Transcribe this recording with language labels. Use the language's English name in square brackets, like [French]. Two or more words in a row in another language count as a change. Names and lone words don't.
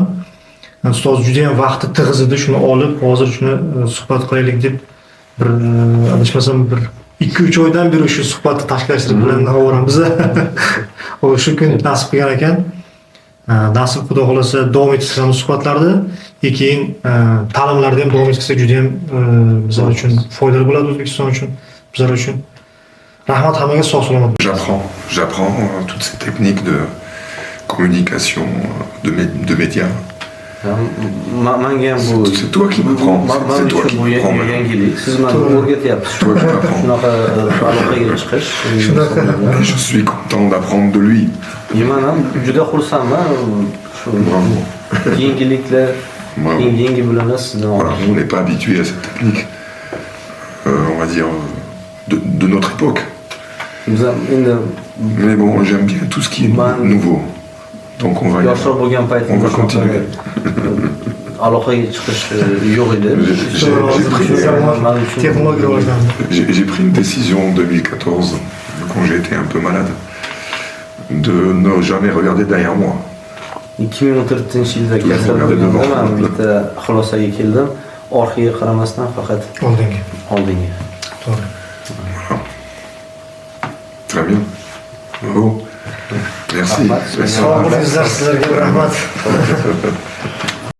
[Uzbek] Ustoz juda ham vaqti tig'iz edi, shuni olib, hozir shuni suhbat qilaylik deb bir adashmasam bir 2-3 oydan beri shu suhbatni tashkillashtirib bilan davoramiz. Shu kun nasib qilgan ekan. Nasib xudo xolasa davom ettiramiz suhbatlarni. Keyin ta'limlarda ham davom ettirsak juda ham bizlar uchun foydali bo'ladi, O'zbekiston uchun, bizlar uchun. Rahmat hammaga, sog' salomat. [French] J'apprends toutes ces techniques de communication, de médias. [Uzbek] Menga ham bu [French] C'est toi qui m'apprends. C'est toi qui m'apprends. [Uzbek] yangilik. Siz meni o'rgatyapsiz. Shunaqa aloqaga chiqish. [French] Et je suis content d'apprendre de lui. [Uzbek] Men ham juda xursandman. Shu yangiliklar, yangi bilimlar sizdan Voilà, olishim. [French] on n'est pas habitué à cette technique, on va dire, de notre époque. [Uzbek] Biz ham endi [French] Mais bon, j'aime bien tout ce qui est nouveau. Donc on va [Uzbek] yoshroq bo'lgan paytimda [French] on va continuer. [Uzbek] aloqaga chiqish yo'q edi. [French] J'ai pris une décision en 2014, quand j'ai été un peu malade, de ne jamais regarder derrière moi. [Uzbek] 2014-yilda kasal bo'lganda men bitta xulosaga keldim. orqaga qaramasdan faqat Oldinga. oldinga. To'g'ri. [French] Très bien. Bravo. Merci. [Uzbek] Rahmat. Merci. Sog' bo'lingizlar, sizlarga rahmat.